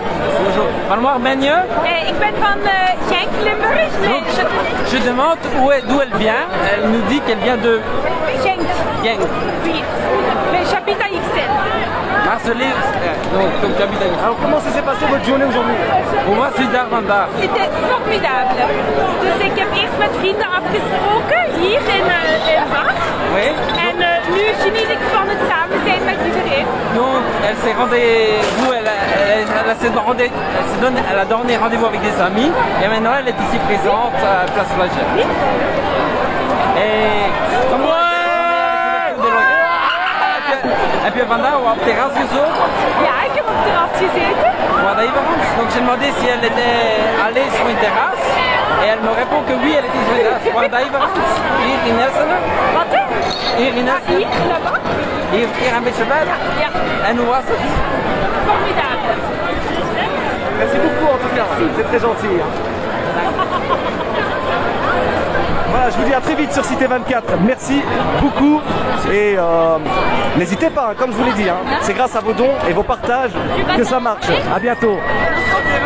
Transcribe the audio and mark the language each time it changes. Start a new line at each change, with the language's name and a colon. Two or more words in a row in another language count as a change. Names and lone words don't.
French: Bonjour. Parle-moi ben je.
Dutch: Ik ben van Genk, Limburg.
French: Je demande d'où elle vient. Elle nous dit qu'elle vient de Genk. Genk. Oui. Mais j'habite à Ixelles. Marseille. Donc j'habite à Ixelles. Alors comment ça s'est passé votre journée aujourd'hui?
Dutch: Voor mij is het daar vandaag.
French: C'était formidable.
Dutch: Dus ik heb eerst met vrienden afgesproken hier in Bach.
French: Oui.
Dutch: En nu geniet ik van het samen zijn met iedereen.
French: Donc elle s'est rendez-vous, elle a donné rendez-vous avec des amis et maintenant elle est ici présente à Place Flaget.
Dutch: Heb je vandaag op het terras gezeten? Ja, ik heb op het terras gezeten.
French: Donc j'ai demandé si elle était allée sur une terrasse et elle me répond que oui, elle était sur une terrasse.
Dutch: Hier in Essenen. Wat? Hier in Essenen.
French: Hier, là-bas.
Dutch: Hier een beetje verder. Ja. En hoe was het?
French: Formidable. Merci beaucoup en tout cas, c'est très gentil. Voilà, je vous dis à très vite sur Cité 24. Merci beaucoup et n'hésitez pas, comme je vous l'ai dit, c'est grâce à vos dons et vos partages que ça marche.